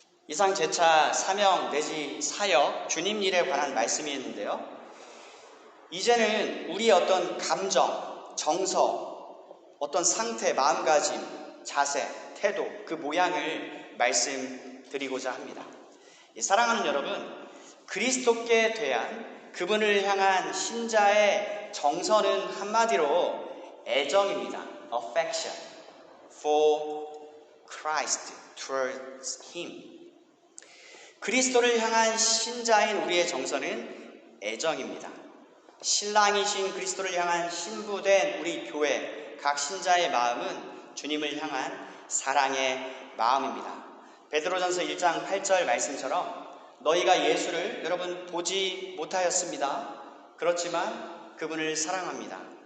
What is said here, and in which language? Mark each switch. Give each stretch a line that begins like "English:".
Korean: 이상 제차 사명 내지 사역, 주님 일에 관한 말씀이었는데요, 이제는 우리의 어떤 감정, 정서, 어떤 상태, 마음가짐, 자세, 태도, 그 모양을 말씀드리고자 합니다. 사랑하는 여러분, 그리스도께 대한 그분을 향한 신자의 정서는 한마디로 애정입니다.
English: Affection for Christ towards Him.
Korean: 그리스도를 향한 신자인 우리의 정서는 애정입니다. 신랑이신 그리스도를 향한 신부된 우리 교회 각 신자의 마음은 주님을 향한 사랑의 마음입니다. 베드로전서 1장 8절 말씀처럼 너희가 예수를 여러분 보지 못하였습니다. 그렇지만 그분을 사랑합니다.